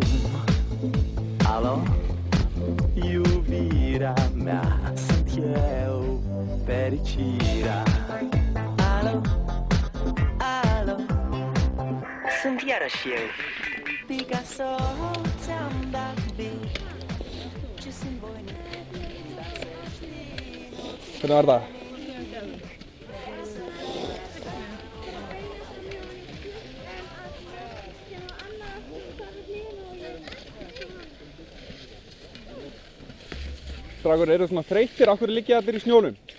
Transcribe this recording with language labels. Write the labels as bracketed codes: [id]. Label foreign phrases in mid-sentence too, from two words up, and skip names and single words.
[ro] Alo, iubirea mea, sunt eu, fericirea. Alo, alo, sunt iarăși eu, Picasso, ți-am dat bine. Ce sunt voinic, dar să știi. [is] Hvernig var það? Strákur, eru svona þreyttir? Af hverju liggja allir í snjónum?